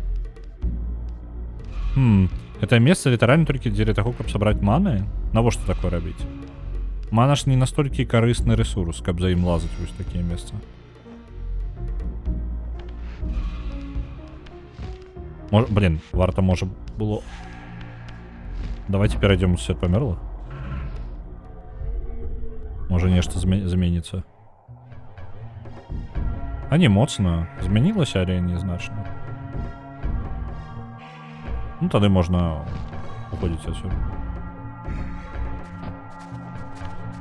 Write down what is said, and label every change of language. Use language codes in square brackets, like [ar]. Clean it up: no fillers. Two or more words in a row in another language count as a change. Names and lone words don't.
[be] Гэта месца літаральна толькі дзеля таго, каб сабраць маны? Навошта такое рабіць? Мана ж не настолькі карысны рэсурс, каб за ім лазаць вось такія месцы. Блин, варта можа было... [ru] Давайте перейдем в свет померлых. [be] Можа нешта заменіцца. А не моцна. Змянілася, але незначна. Ну, тады можна уходзіць адсюль.